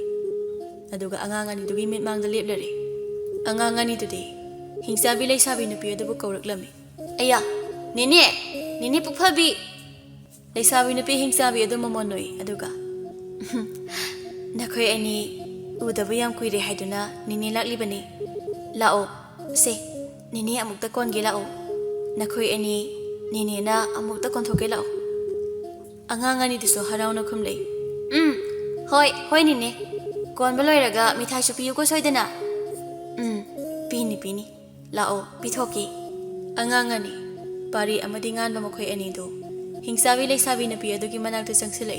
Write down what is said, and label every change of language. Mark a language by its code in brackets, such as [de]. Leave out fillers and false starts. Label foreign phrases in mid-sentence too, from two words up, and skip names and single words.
[mni] Aduga angang ani dugi mitmangda leplare. Angang ani tudi Hingsabi Leisabi nupi adubu kauraklami. Aya nene pukphabi. Leisabi nupi Hingsabi adu mamonoi aduga nakhoi ani udabu yam kuire haiduna nene laklibani. Lao se nene amukta konge lao. Nakhoi ani nene na amukta konthoke lao. Angang ani diso harauna khumlei. Hoi nene. Konba loiraga mithai su piyu ko soidana. Pini. Lao pithoki. Angang ani pari amadi nganba makhoi ani do Hingsabi Leisabi nupi adugi manakta changsilai.